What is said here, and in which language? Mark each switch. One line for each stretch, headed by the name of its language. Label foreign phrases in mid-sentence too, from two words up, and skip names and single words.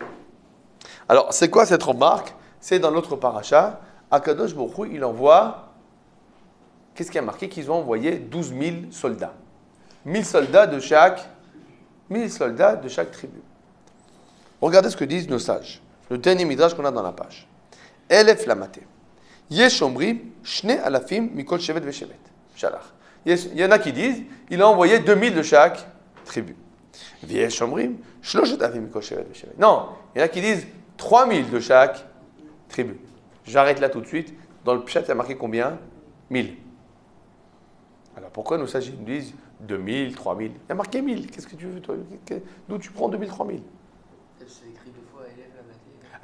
French: Alors, c'est quoi cette remarque? C'est dans notre paracha.
Hebrew: הקדוש ברוך הוא,
French: il envoie, qu'est-ce qui a marqué? Qu'ils ont envoyé 12 000 soldats. 1000 soldats de chaque tribu. Regardez ce que disent nos sages. Le dernier midrash qu'on a dans la page.
Hebrew: אלף למטה. יש אומרים שני אלפים מכל שבט ושבט. Shalach.
French: Il y en a qui disent, il a envoyé 2000 de chaque tribu.
Hebrew: יש אומרים שלשת אלפים מכל שבט ושבט.
French: Non, il y en a qui disent 3000 de chaque tribu. J'arrête là tout de suite. Dans le pshat, il y a marqué combien? 1000. Alors pourquoi nos sages nous disent 2000, 3000? Il y a marqué 1000. Qu'est-ce que tu veux, toi? D'où tu prends 2000, 3000? C'est écrit 2 fois
Hebrew: אלף למטה.